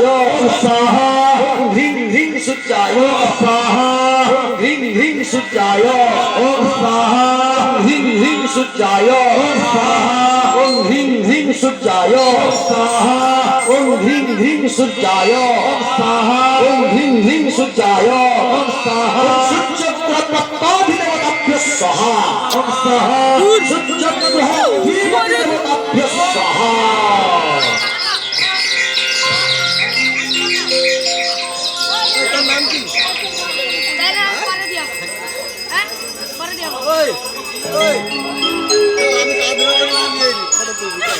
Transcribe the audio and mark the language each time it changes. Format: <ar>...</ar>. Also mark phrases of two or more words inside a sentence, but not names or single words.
<sa>স্বাহা হ্রিং হ্রিং সূর্যায় স্বাহা হ্রিং হ্রিং সূর্যায় ওম স্বাহা হ্রিং হ্রিং সূর্যায় স্বাহা ওম হ্রিং হ্রিং সূর্যায় স্বাহা ওম হ্রিং হ্রিং সূর্যায় স্বাহা ওম হ্রিং হ্রিং সূর্যায় স্বাহা সূর্যগ্রহত্বাধিদেবতাভ্যঃ স্বাহা স্বাহা সূর্যগ্রহত্বাধিদেবতাভ্যঃ স্বাহা</sa> <bn>এটার নাম কি? ওই ওই আমি কাদের নাম নিয়ে ফটো তুলবি</bn>